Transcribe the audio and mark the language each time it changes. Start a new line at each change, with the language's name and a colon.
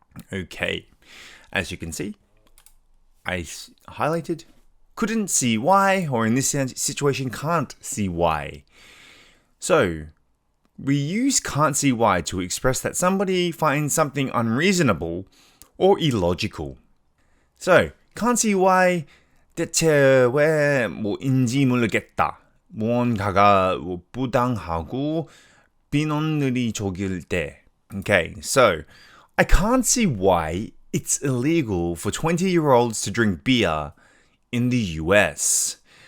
English: Okay, as you can see, I highlighted couldn't see why, or in this situation, can't see why. So, we use can't see why to express that somebody finds something unreasonable or illogical. So, can't see why
Korean: 대체 왜 뭐인지 모르겠다. 무언가가 부당하고 민원들이 적을 때.
English: Okay, so I can't see why it's illegal for 20-year-olds to drink beer in the US.